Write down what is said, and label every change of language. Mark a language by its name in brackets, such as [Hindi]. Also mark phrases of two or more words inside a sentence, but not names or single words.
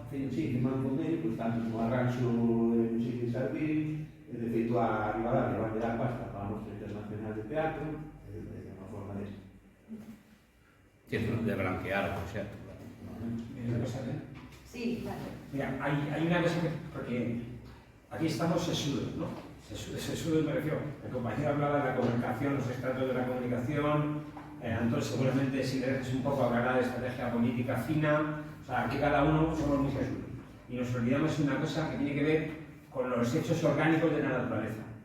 [Galician] Sí, firmar un convenio, pois tanto como arranxo de música e servir, de feito a Ribadavia van a dar pasta para a Mostra Internacional de Teatro, é unha forma desa. [Spanish] Tienes de blanquear [Galician] o proxecto. Sí, claro. Mira, [Spanish] hay una cosa que... Porque aquí estamos sesudos, ¿no? Sesudos me refiero. El compañero hablaba de la comunicación, los estratos de la comunicación. Entonces, seguramente, si le dejes un poco, hablará de estrategia política fina. O sea, aquí cada uno somos muy sesudos. Y nos olvidamos de una cosa que tiene que ver con los hechos orgánicos de la naturaleza.